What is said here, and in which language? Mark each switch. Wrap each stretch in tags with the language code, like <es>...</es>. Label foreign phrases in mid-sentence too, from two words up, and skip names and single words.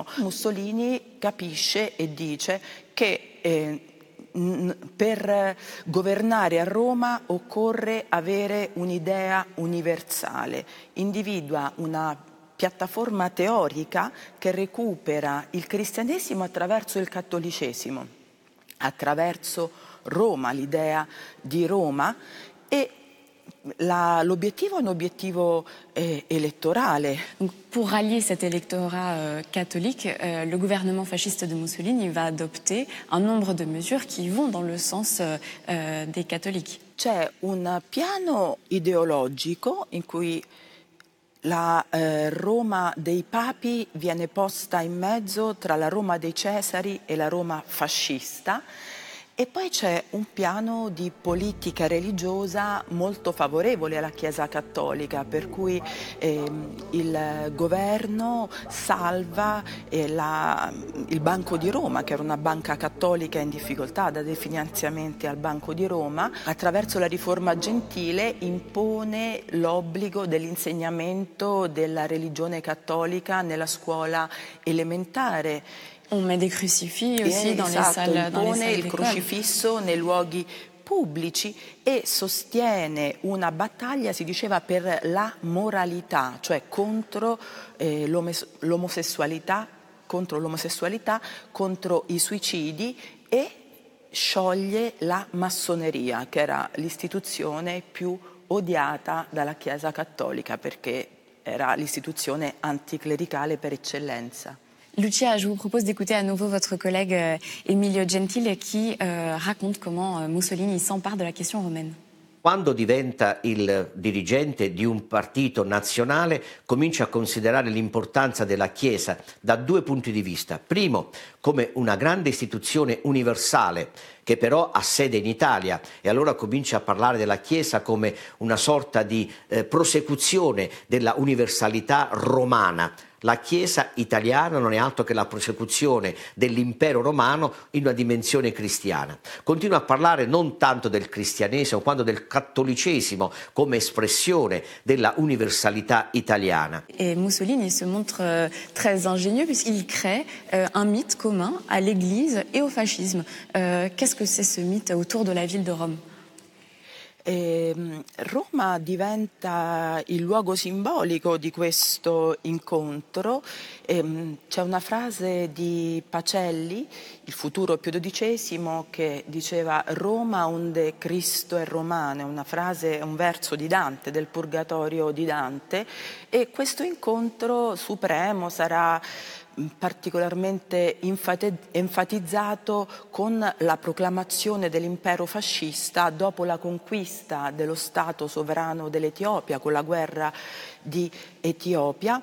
<it>Mussolini capisce e dice che per governare a Roma occorre avere un'idea universale, individua una piattaforma teorica che recupera il cristianesimo attraverso il cattolicesimo, attraverso Roma, l'idea di Roma, e l'obiettivo è un obiettivo électoral.</it> <fr>Pour rallier cet électorat catholique, le gouvernement fasciste de Mussolini va adopter un nombre de mesures qui vont dans le sens des catholiques.</fr> <it>C'è un piano ideologico in cui la Roma dei papi viene posta in mezzo tra la Roma dei Cesari e la Roma fascista. E poi c'è un piano di politica religiosa molto favorevole alla Chiesa Cattolica, per cui il governo salva il Banco di Roma, che era una banca cattolica in difficoltà, dà dei finanziamenti al Banco di Roma. Attraverso la riforma gentile impone l'obbligo dell'insegnamento della religione cattolica nella scuola elementare.</it> <fr>On met des crucifix aussi dans les salles d'école.</fr> <it>Impone il crocifisso nei luoghi pubblici e sostiene una battaglia, si diceva, per la moralità, cioè contro l'omosessualità, contro i suicidi, e scioglie la massoneria, che era l'istituzione più odiata dalla Chiesa Cattolica perché era l'istituzione anticlericale per eccellenza.</it> <fr>Lucia, je vous propose d'écouter à nouveau votre collègue Emilio Gentile qui raconte comment Mussolini s'empare de la question romaine.</fr> <it>Quando diventa il dirigente di un partito nazionale, comincia a considerare l'importanza della Chiesa da due punti di vista. Primo, come una grande istituzione universale che però ha sede in Italia, e allora comincia a parlare della Chiesa come una sorta di prosecuzione della universalità romana. La Chiesa italiana non è altro che la prosecuzione dell'impero romano in una dimensione cristiana. Continua a parlare non tanto del cristianesimo quanto del cattolicesimo come espressione della universalità italiana.</it> <fr>Et Mussolini se montre très ingénieux puisqu'il crée un mythe commun à l'Église et au fascisme. Qu'est-ce que c'est ce mythe autour de la ville de Rome?</fr> <it>Roma diventa il luogo simbolico di questo incontro. C'è una frase di Pacelli, il futuro Pio XII, che diceva Roma onde Cristo è romano, una frase, un verso di Dante, del Purgatorio di Dante, e questo incontro supremo sarà particolarmente enfatizzato con la proclamazione dell'impero fascista dopo la conquista dello Stato sovrano dell'Etiopia con la guerra di Etiopia.</it>